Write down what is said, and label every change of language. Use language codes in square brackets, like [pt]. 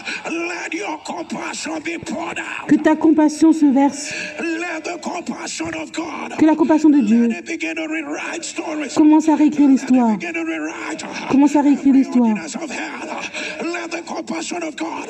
[en] Let your compassion be poured out. [fr] Que ta compassion se verse. [en] Let the compassion of God. [fr] Que la compassion de Dieu [en] Begin to rewrite stories. [fr] commence à réécrire l'histoire. Commence à réécrire l'histoire. [en] Let the compassion of God.